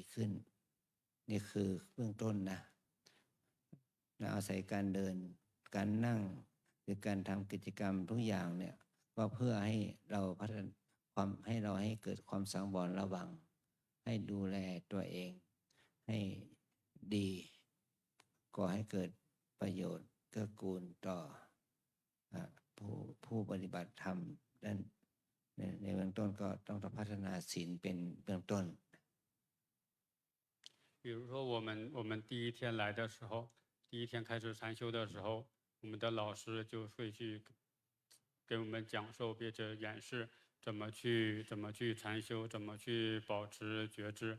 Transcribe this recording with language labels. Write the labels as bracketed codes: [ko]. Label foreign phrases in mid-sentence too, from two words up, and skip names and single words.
[th] ขึ้นนี่คือเบื้องต้นนะเราอาศัยการเดินการนั่งหรือการทำกิจกรรมทุกอย่างเนี่ยก็เพื่อให้เราพัฒนาให้เกิดความสังวรระวังให้ดูแลตัวเองให้ดีก่อให้เกิดประโยชน์เกื้อกูลต่อผู้ปฏิบัติธรรมด้านในเบื้องต้นก็ต้องพัฒนาศีลเป็นเบื้องต้น [zh] 比如说我们第一天来的时候，第一天开始禅修的时候，我们的老师就会去给我们讲授并且演示怎么去禅修，怎么去保持觉知。